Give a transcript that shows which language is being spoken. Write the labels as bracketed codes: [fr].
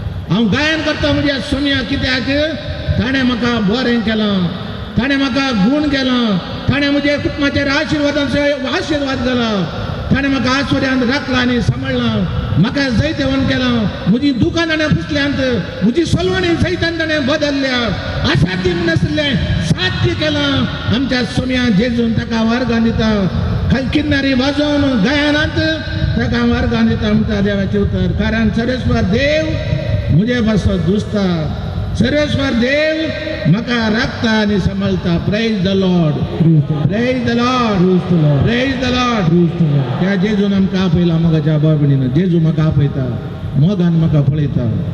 [kok] हांव गायन करता म्हज्या सोम्या, कित्याक ताणें म्हाका बरें केलां, ताणें म्हाका गूण केलां, ताणें म्हज्या कुटुंबाचेर आशिर्वाद घाला, ताणें म्हाका आस्वर्यांत राखलां आनी सांबाळलां, म्हाका जैतेवण केलां, म्हजीं दुकां ताणें पुसल्यांत, म्हजी सोलवणी सैतान ताणें बदलल्या, असाध्य नासलें साध्य केलां. आमच्या सोम्या जेजून ताका वर्गां दिता. किन्नारी वाजोवन गायनांत ताका वर्गां दिता म्हणटा देवाचे उतर. कारण सर्वेस्वर देव म्हजे पासत दुसता. सर्वेस्वर देव म्हाका राखता आनी सांबाळटा. [en] Praise the Lord, praise the Lord, praise the Lord. [kok] त्या जेजून आमकां आपयला मोगाच्या भाव भयणीन. जेजू म्हाका आपयता, मोगान म्हाका पळयता.